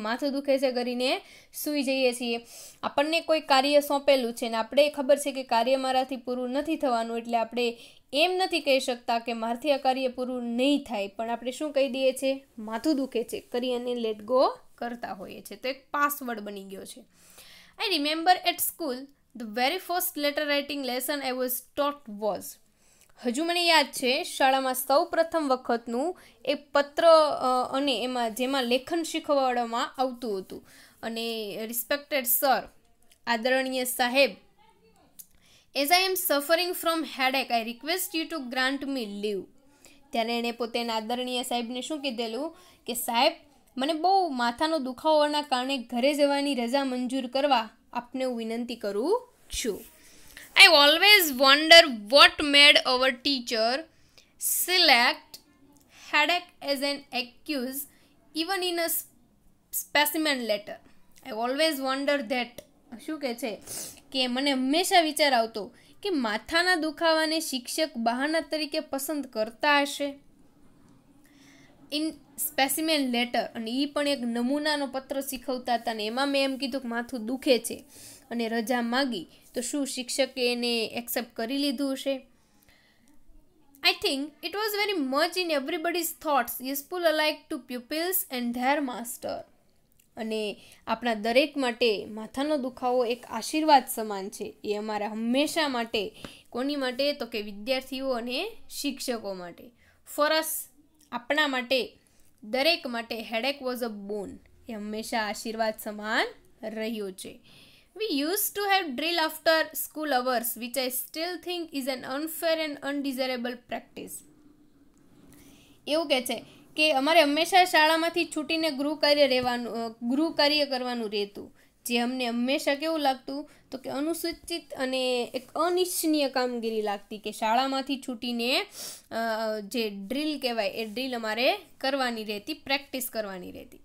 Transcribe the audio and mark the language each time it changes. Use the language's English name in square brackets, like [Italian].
[Gujarati] માથું દુખે છે કરીને સૂઈ જઈએ છીએ. આપણને કોઈ કાર્ય સોંપેલું છે ને આપણે ખબર છે કે કાર્ય મારાથી પૂરું નથી થવાનું, એટલે આપણે એમ નથી કહી શકતા કે મારાથી આ કાર્ય પૂરું નહીં થાય, પણ આપણે શું કહી દઈએ છીએ? માથું દુખે છે કરી અને લેટ ગો કરતા હોઈએ છીએ. તો એક પાસવર્ડ બની ગયો છે. [English] I remember at school the very first letter writing lesson I was taught was. [Gujarati] હજુ મને યાદ છે શાળામાં સૌ પ્રથમ વખતનું એ પત્ર અને જેમાં લેખન શીખવાડવામાં આવતું હતું. અને [English] respected sir, [Gujarati] આદરણીય સાહેબ, [English] as I am suffering from headache, I request you to grant me leave. [Gujarati] ત્યારે એણે પોતે આદરણીય સાહેબને શું કીધેલું કે સાહેબ, મને બહુ માથાનો દુખાવાના કારણે ઘરે જવાની રજા મંજૂર કરવા આપને હું વિનંતી કરું છું. [English] I always wonder what made our teacher select headache as an excuse even in a specimen letter. I always wonder that. [Gujarati] શું કહે છે કે મને હંમેશા વિચાર આવતો કે માથાના દુખાવાને શિક્ષક બહાના તરીકે પસંદ કરતા હશે. [English] in specimen letter, [Gujarati] અને એ પણ એક નમૂનાનો પત્ર શીખવતા હતા ને એમાં મેં એમ કીધું કે માથું દુખે છે અને રજા માગી, તો શું શિક્ષકે એને એક્સેપ્ટ કરી લીધું હશે? [English] I think it was very much in everybody's thoughts, useful alike to pupils and their master. [Gujarati] અને આપણા દરેક માટે માથાનો દુખાવો એક આશીર્વાદ સમાન છે. એ અમારા હંમેશા માટે, કોની માટે? તો કે વિદ્યાર્થીઓ અને શિક્ષકો માટે. [English] for us, [Gujarati] આપણા માટે, દરેક માટે [English] Headache was a boon. [Gujarati] એ હંમેશા આશીર્વાદ સમાન રહ્યો છે. [English] We used to have drill after school hours, which I still think is an unfair and undesirable practice. [Gujarati] એવું કહે છે કે અમારે હંમેશા શાળામાંથી છૂટીને ગૃહ કાર્ય કરવાનું રહેતું, જે અમને હંમેશા કેવું લાગતું તો કે અનુસૂચિત અને એક અનિચ્છનીય કામગીરી લાગતી, કે શાળામાંથી છૂટીને જે ડ્રીલ કહેવાય એ ડ્રીલ અમારે કરવાની રહેતી, પ્રેક્ટિસ કરવાની રહેતી.